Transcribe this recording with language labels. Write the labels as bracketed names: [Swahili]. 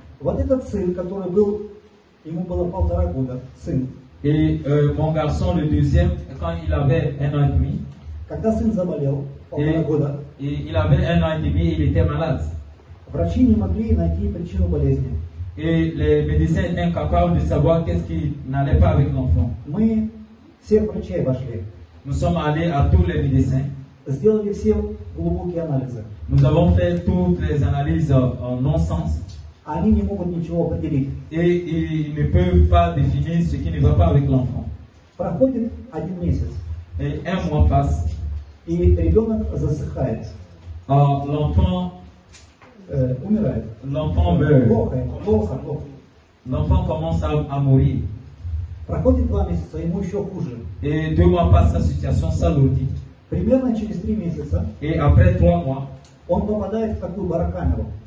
[Russian] Вот этот сын, который был, ему было 1,5 года, сын. [French] Et mon garçon, le deuxième, quand il avait 1 an et demi, [Russian] Когда сын заболел, 1,5 года, [French] et il avait 1 an et demi, il était malade. [Russian] врачи не могли найти причину болезни. [French] Et les médecins étaient incapables de savoir qu'est-ce qui n'allait pas avec l'enfant. [Russian] Мы всех врачей обошли, [French] Nous sommes allés à tous les médecins. [Russian] сделали все глубокие анализы. [French] Nous avons fait toutes les analyses en non-sens. [Russian] Они не могут ничего определить. [French] Et ils ne peuvent pas définir ce qui ne va pas avec l'enfant. [Russian] Проходит 1 месяц, [French] Et 1 mois passe. [Russian] и ребенок засыхает. [French] L'enfant [Russian] умирает. [French] L'enfant meurt. [Russian] Плохо, плохо, плохо. [French] L'enfant commence à mourir. [Russian] Проходит 2 месяца, ему еще хуже. [French] Et 2 mois passent, sa situation s'alourdit. [Russian] Примерно через 3 месяца [French] Et après 3 mois, [Russian] он попадает в такую барокамеру.